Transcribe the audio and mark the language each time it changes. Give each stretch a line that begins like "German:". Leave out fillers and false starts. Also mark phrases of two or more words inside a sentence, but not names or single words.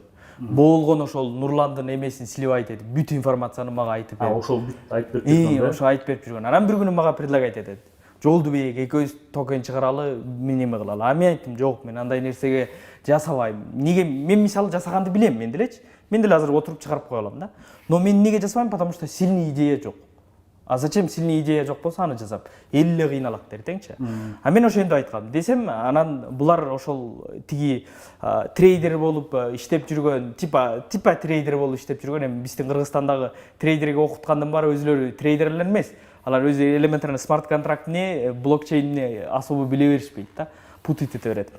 Kyrgyz: Болгон ошол Нурландын эмесин сливайт этип, бүт информацияны мага айтып берди. Ошол бүт айтып берди. Ошо айтып берип жүргөн. Анан бир күнү мага предлагать этет. Жолдубек, экөөбүз токен чыгаралы, мен эме кылалы. А мен айттым, жок, мен андай нерсеге жасабайм. Неге мен мисалы жасаганды билем мен делечи. Мен деле азыр отуруп чыгарып кое алам да. Но мен неге жасабайм?
Russian: Потому что сильный идея жок. А зачем сильный идея
Kyrgyz: жок болсо аны жасап? Эл эле кыйналат дертеңчи. А мен ошентип айткам. Десем, анан булар ошол тиги трейдер болуп иштеп жүргөн, типа трейдер болуп иштеп жүргөн, эми биздин Кыргызстандагы трейдерге окуткандын баары өзүлөрү трейдерлер эмес. Алар өзү
Russian: элементарный смарт
Kyrgyz: контрактыне, блокчейнне особо биле беришпейт да, путать эте берет.